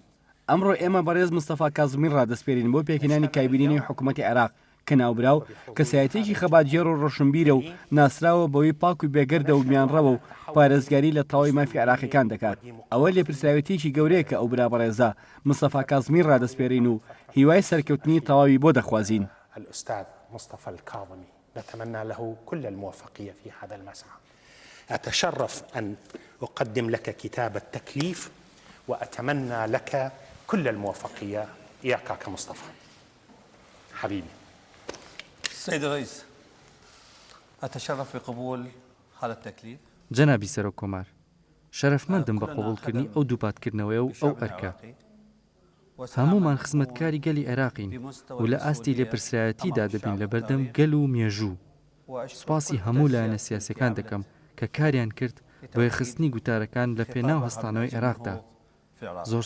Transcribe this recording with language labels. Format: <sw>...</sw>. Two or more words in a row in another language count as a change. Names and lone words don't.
<ckb>ئەمڕۆ ئێمە بەڕێز مستەفا کازمی ڕادەسپێرین بۆ پێکەنانی کابینەی نوێی حکوومەتی عێراق کە ناوبراو کەسایەتێکی خەباتجێر و ڕۆشنبیرە و ناسراوە بەوەی پاک و بێگەردە و میانڕەوە و پارێزگاری لە تەواوی مافی عێراقیەکان دەکات. ئەوە لێپرسراوێتێکی گەورەیە کە ئەو برا بەڕێزە مستەفا کازمی ڕادەسپێرین و هیوای سەرکەوتنی تەواوی بۆ دەخوازین.</ckb> <ar>الأستاذ مصطفى الكاظمي نتمنى له كل الموفقية في هذا المسعى. أتشرف أن أقدم لك كتاب التكليف وأتمنى لك كل الموفقية. إياك كمصطفى حبيبي. سيد الرئيس، أتشرف بقبول هذا التكليف.</ar> <ckb>جنابی سەرۆک کۆمار، شەرەفمەندم بە قبوڵکردنی ئەو دووپاتکردنەوەی و ئەو ئەرکە. هەمومان خزمەتکاری گەلی عێراقین و لە ئاستی لێپرسرایەتیدا دەبین لە بەردەم گەل و مێژوو. سوپاسی هەموو لایەنە سیاسەکان دەکەم کە کاریان کرد بۆ یەخستنی گوتارەکان لە پێناو هەستانەوەی عێراقدا.</ckb>